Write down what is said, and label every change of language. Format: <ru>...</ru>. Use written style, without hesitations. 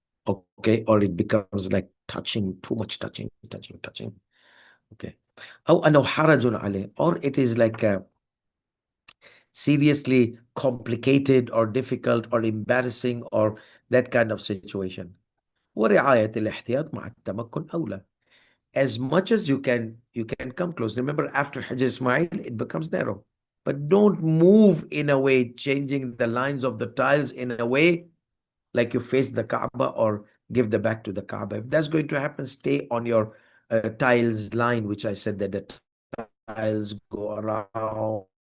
<en>Okay, or it becomes like touching, too much touching. Okay.</en> <ar>أو أنه حرج عليه,</ar> <en>or it is like seriously complicated or difficult or embarrassing or that kind of situation.</en> <ar>ورعاية الاحتياط مع التمكن أولى.</ar> <en>As much as you can come close. Remember, after Hajj Ismail, it becomes narrow. But don't move in a way, changing the lines of the tiles in a way like you face the Kaaba or give the back to the Kaaba. If that's going to happen, stay on your tiles line, which I said that the tiles go around.</en>